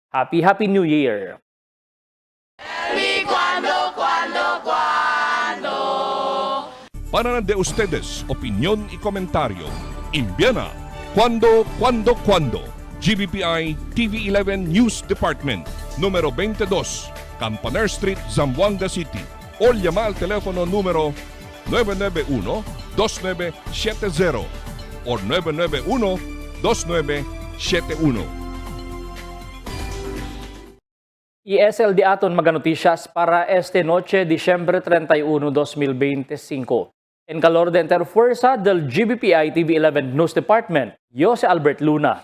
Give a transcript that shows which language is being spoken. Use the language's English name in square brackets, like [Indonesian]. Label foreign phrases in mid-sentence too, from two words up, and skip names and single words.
[English] Happy New Year! Tell me [Chavacano] para de ustedes opinión y comentario. Envíana cuando. GBPI TV11 News Department, número 22, Campaner Street, Zamboanga City. O llama al teléfono número 991-2970 o 991-2971. Y es el de aton mga noticias para este noche, Diciembre 31, 2025. En calor de Interfuerza del GBPI TV11 News Department, yo si Albert Luna.